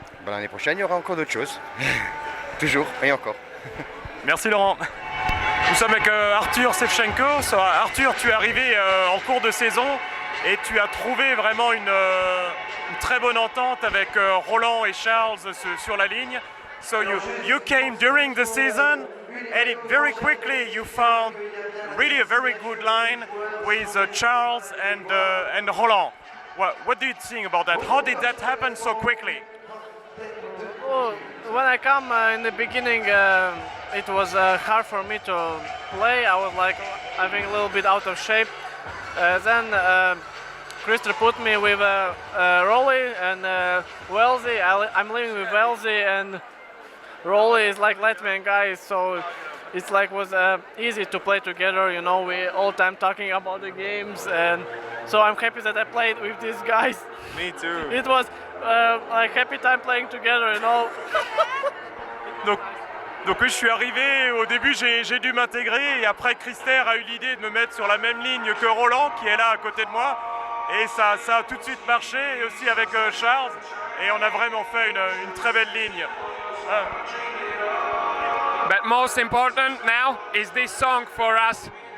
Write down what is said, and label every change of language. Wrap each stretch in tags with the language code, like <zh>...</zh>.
<fr>L'année prochaine il y aura encore d'autres choses, toujours et encore. Merci Laurent. Nous sommes avec Arthur Sevchenko. Arthur, tu es arrivé en cours de saison et tu as trouvé vraiment une très bonne entente avec Roland et Charles sur la ligne.</fr> <en>So you came during the season and very quickly you found really a very good line with Charles and Roland. What do you think about that? How did that happen so quickly? Well, when I come in the beginning, it was hard for me to play. I was like, I think a little bit out of shape. Then Krister put me with Rolly and Wellesley. I'm living with Wellesley, and Rolly is like Latvian guy, so it's like was easy to play together. You know, we all time talking about the games, and so I'm happy that I played with these guys. Me too. It was like happy time playing together, you know.</en> <fr>Donc oui, je suis arrivé, au début j'ai dû m'intégrer et après Krister a eu l'idée de me mettre sur la même ligne que Roland qui est là à côté de moi et ça a tout de suite marché et aussi avec Charles et on a vraiment fait une très belle ligne.</fr> <en>But most important now is this song for us.</en>